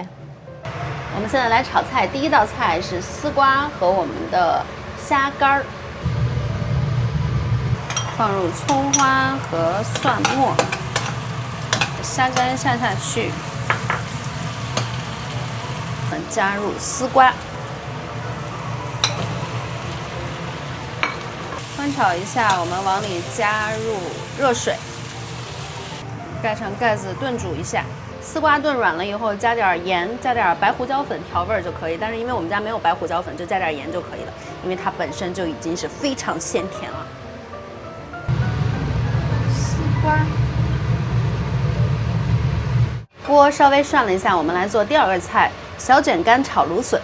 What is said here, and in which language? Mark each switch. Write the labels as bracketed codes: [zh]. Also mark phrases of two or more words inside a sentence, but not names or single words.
[zh] 我们现在来炒菜，第一道菜是丝瓜和我们的蝦乾，放入蔥花和蒜末，蝦乾下去，加入絲瓜，翻炒一下，我们往里加入热水，盖上盖子炖煮一下。絲瓜炖軟了以後，加點鹽，加點白胡椒粉調味就可以。但是因為我們家沒有白胡椒粉，就加點鹽就可以了，因為它本身就已經是非常鮮甜了。絲瓜，鍋稍微涮了一下，我們來做第二個菜——小卷乾炒蘆筍。